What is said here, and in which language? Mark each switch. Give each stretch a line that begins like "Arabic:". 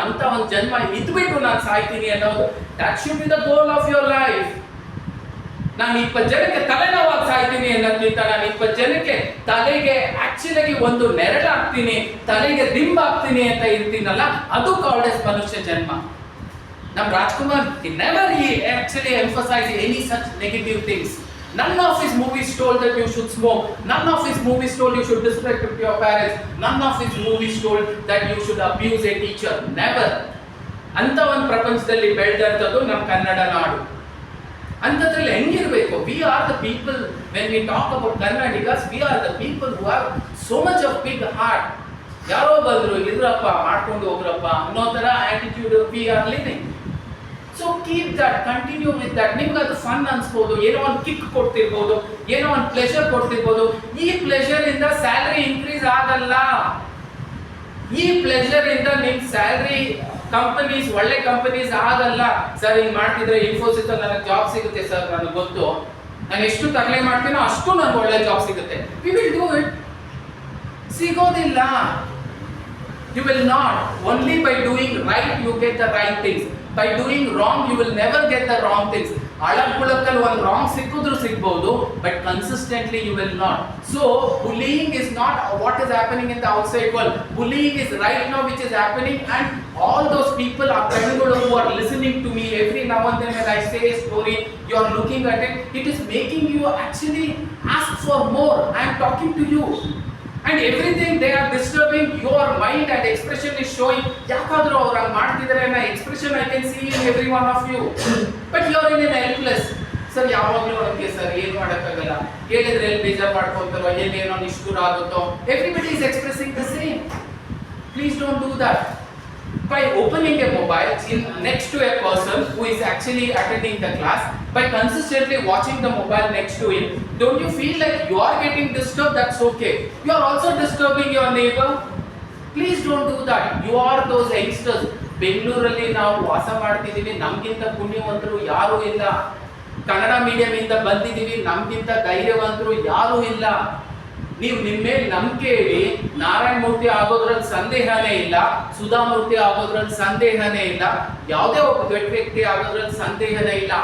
Kannada: ಅಂತ ಒಂದು ಜನ್ಮ ಇದ್ಬಿಟ್ಟು ನಾನು ಸಾಯ್ತೀನಿ ಅನ್ನೋದು
English: That should be the goal of your life.
Kannada: ನಾನು 20 ಜನಕ್ಕೆ ತಲೆನೋವಾಗಿ ಸಾಯ್ತೀನಿ ಅನ್ನೋದ್ಕಿಂತ ನಾನು 20 ಜನಕ್ಕೆ ತಲೆಗೆ ಆಕ್ಚುಲಿ ಒಂದು ನೆರಳಾಗ್ತೀನಿ, ತಲೆಗೆ ದಿಂಬಾಗ್ತೀನಿ ಅಂತ ಇರ್ತೀನಲ್ಲ, ಅದು ಕಾಲ್ಡ್ ಎಸ್ ಮನುಷ್ಯ ಜನ್ಮ. ನಮ್ಮ
English: Rajkumar never he actually emphasized any such negative things. None of his movies told that you should smoke. None of his movies told you should disrespect your parents. None of his movies told that you should abuse a teacher. Never.
Kannada: ಅಂತ ಒಂದು ಪ್ರಪಂಚದಲ್ಲಿ ಬೆಳೆದಂಥದ್ದು ನಮ್ಮ ಕನ್ನಡ ನಾಡು. ಅಂತದ್ರಲ್ಲಿ ಹೆಂಗಿರ್ಬೇಕು?
English: We are the people, when we talk about Kannadigas, we are the people who have so much of big heart.
Kannada: ಯಾರೋ ಬಂದ್ರು ಇದ್ರಪ್ಪ ಮಾಡ್ಕೊಂಡು ಹೋಗ್ರಪ್ಪ ಅನ್ನೋ ತರ attitude
English: We are living. So keep that, continue with that.
Kannada: ನಿಮ್ಗೆ ಅದು ಫನ್ ಅನ್ಸ್ಬೋದು, ಏನೋ ಒಂದು ಕಿಕ್ ಕೊಡ್ತಿರ್ಬೋದು, ಏನೋ ಒಂದು ಪ್ಲೆಷರ್ ಕೊಡ್ತಿರ್ಬೋದು. ಈ ಪ್ಲೆಷರ್ ಇಂದ ಸ್ಯಾಲರಿ ಇನ್ಕ್ರೀಸ್ ಆಗಲ್ಲ. ಈ ಪ್ಲೆಷರ್ ಇಂದ ನಿಮ್ ಸ್ಯಾಲರಿ ಕಂಪನೀಸ್, ಒಳ್ಳೆ ಕಂಪನೀಸ್ ಆಗಲ್ಲ. ಸರ್ ಹಿಂಗ್ ಮಾಡ್ತಿದ್ರೆ ಇನ್ಫೋಸಿಸ್ ಅಲ್ಲಿ ನನಗೆ ಜಾಬ್ ಸಿಗುತ್ತೆ ಸರ್, ನನಗೆ ಗೊತ್ತು, ನಾನು ಎಷ್ಟು ತರಲೆ ಮಾಡ್ತೀನೋ ಅಷ್ಟು ನನಗೆ ಒಳ್ಳೆ ಜಾಬ್ ಸಿಗುತ್ತೆ.
English: We will do it.
Kannada: ಸಿಗೋದಿಲ್ಲ.
English: You will not. Only by doing right you get the right things. By doing wrong you will never get the wrong things.
Kannada: ಅಳಕುಳಕಲ್ಲಿ ಒಂದು ರಾಂಗ್ ಸಿಕ್ಕಿದ್ರು ಸಿಗ್ಬಹುದು,
English: but consistently you will not. So bullying is not what is happening in the outside world. Bullying is right now which is happening, and all those people are people who are listening to me every now and then when I say a story, you are looking at it, it is making you actually ask for more. I am talking to you. And everything they are disturbing your mind and expression is showing.
Kannada: Yakadru avara ಮಾಡ್ತಿದ್ದಾರೆ ಅನ್ನೋ
English: expression I can see in every one of you. But you are in an helpless.
Kannada: Sir ಯಾವಾಗಲೂ ನನಗೆ sir ಏನು ಮಾಡೋಕ್ಕಾಗಲ್ಲ, ಹೇಳಿದ್ರೆ ಎಲ್ಲಿ ಬೇಜಾರು ಮಾಡ್ಕೊತಾರೋ, ಏನೇನೋ ನಿಷ್ಠುರ ಆಗುತ್ತೋ.
English: Everybody is expressing the same. Please don't do that. By opening a mobile next to a person who is actually attending the class, by consistently watching the mobile next to him, don't you feel like you are getting disturbed? That's okay. You are also disturbing your neighbor. Please don't do that. You are those youngsters.
Kannada: ಬೆಂಗಳೂರಲ್ಲಿ ನಾವು ವಾಸ ಮಾಡ್ತಿದ್ದೀವಿ, ನಮಗಿಂತ ಪುಣ್ಯವಂತರು ಯಾರೂ ಇಲ್ಲ. Kannada medium ಇಂದ ಬಂದಿದ್ದೀವಿ, ನಮಗಿಂತ ಧೈರ್ಯವಂತರು ಯಾರೂ ಇಲ್ಲ. ನೀವು ನಿಮ್ಮ ಮೇಲೆ ನಂಬಿಕೆ ಇಡಿ, ನಾರಾಯಣ ಮೂರ್ತಿ ಆಗೋದ್ರಲ್ಲಿ ಸಂದೇಹನೇ ಇಲ್ಲ, ಸುಧಾಮೂರ್ತಿ ಆಗೋದ್ರಲ್ಲಿ ಸಂದೇಹನೇ ಇಲ್ಲ, ಯಾವುದೇ ಒಬ್ಬ ದೊಡ್ಡ ವ್ಯಕ್ತಿ ಆಗೋದ್ರಲ್ಲಿ ಸಂದೇಹನೇ ಇಲ್ಲ.